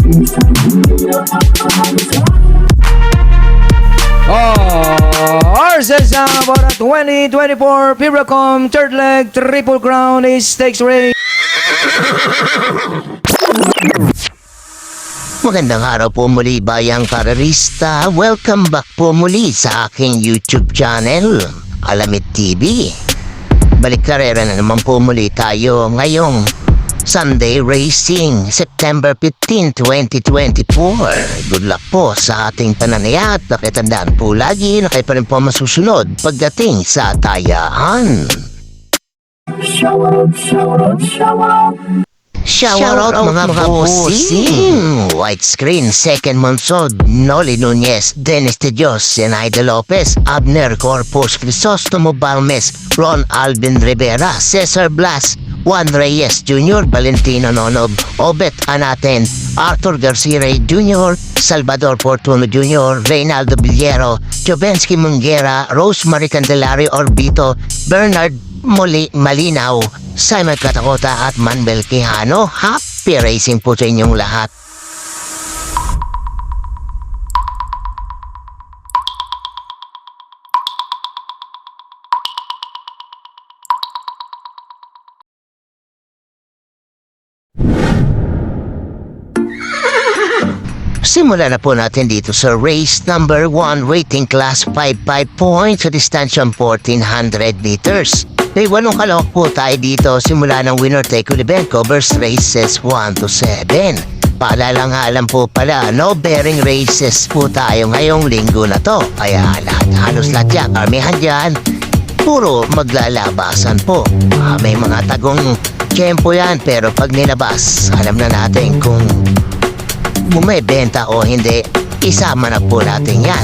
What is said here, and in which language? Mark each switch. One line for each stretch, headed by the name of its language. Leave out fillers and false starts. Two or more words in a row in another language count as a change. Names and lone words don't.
English: Horses for the 2024 Piracom Third Leg Triple Crown Stakes Race.
Filipino: Magandang araw po muli bayang karerista.
English: Welcome back
Filipino: po muli sa aking
English: YouTube channel,
Filipino: Alamid TV. Balik karera na naman po muli tayo ngayong
English: Sunday Racing,
Filipino: September 15, 2024.
English: Good luck
Filipino: po sa ating pananayat. Nakitandaan po lagi na kayo pa rin po masusunod pagdating sa tayaan.
English: Shout out
Filipino: mga bossing! White Screen, Second Monsod, Noli Nunez, Dennis De Dios, Zenaida Lopez, Abner Corpus, Crisostomo Balmes, Ron Alvin Rivera, Cesar Blas, Juan Reyes Jr., Valentino Nonob, Obet Anaten, Arthur Garcia Jr., Salvador Fortuno Jr., Reynaldo Villero, Jovensky Munguera, Rosemary Candelario Orbito, Bernard Malinaw, Simon Katakota at Manuel Quijano.
English: Happy racing
Filipino: po sa inyong lahat. Simulan na po natin dito sa race number 1,
English: rating class 55 points
Filipino: sa distansyang 1400 meters. May 8 kalok po tayo dito simula ng
English: winner take all event covers races 1 to 7.
Filipino: Paalala nga alam po pala,
English: no bearing races
Filipino: po tayo ngayong linggo na to. Kaya halos lahat yan, karamihan dyan, puro maglalabasan po. May mga tagong tiyempo yan pero pag nilabas, alam na natin kung bumibenta o hindi, isama na po natin yan.